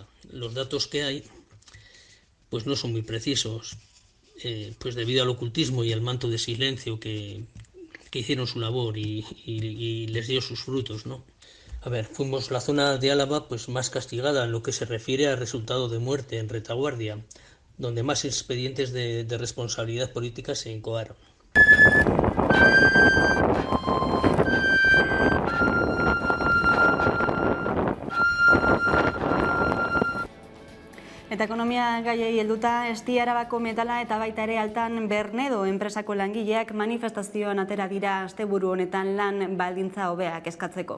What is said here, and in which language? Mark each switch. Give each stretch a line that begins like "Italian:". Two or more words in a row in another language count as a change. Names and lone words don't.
Spanish: Los datos que hay pues no son muy precisos, pues debido al ocultismo y al manto de silencio que hicieron su labor y les dio sus frutos, ¿no? A ver, fuimos la zona de Álava pues más castigada en lo que se refiere al resultado de muerte en retaguardia, donde más expedientes de responsabilidad política se incoaron.
Basque: Eta ekonomia gaiei helduta, Esti Arabako metala eta baita ere Altan Bernedo enpresako langileak manifestazioan atera dira asteburu honetan lan baldintza hobeak eskatzeko.